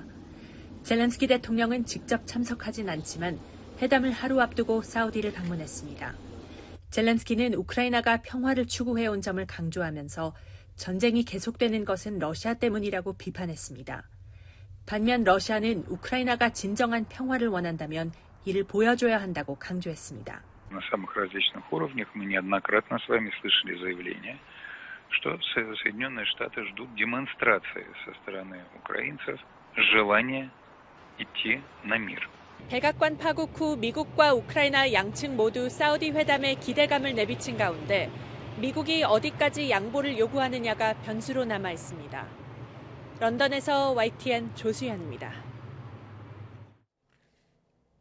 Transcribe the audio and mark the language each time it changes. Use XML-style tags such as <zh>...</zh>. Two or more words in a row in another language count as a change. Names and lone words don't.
<ko>젤렌스키 대통령은 직접 참석하진 않지만 회담을 하루 앞두고 사우디를 방문했습니다. 젤렌스키는 우크라이나가 평화를 추구해온 점을 강조하면서 전쟁이 계속되는 것은 러시아 때문이라고 비판했습니다. 반면 러시아는 우크라이나가 진정한 평화를 원한다면 이를 보여줘야 한다고 강조했습니다.</ko> <ru>На самых различных уровнях мы неоднократно с вами слышали заявления, что Соединенные Штаты ждут демонстрации со стороны украинцев желания идти на мир.</ru> <ko>백악관 파국 후 미국과 우크라이나 양측 모두 사우디 회담에 기대감을 내비친 가운데 미국이 어디까지 양보를 요구하느냐가 변수로 남아 있습니다. 런던에서 YTN 조수현입니다.</ko>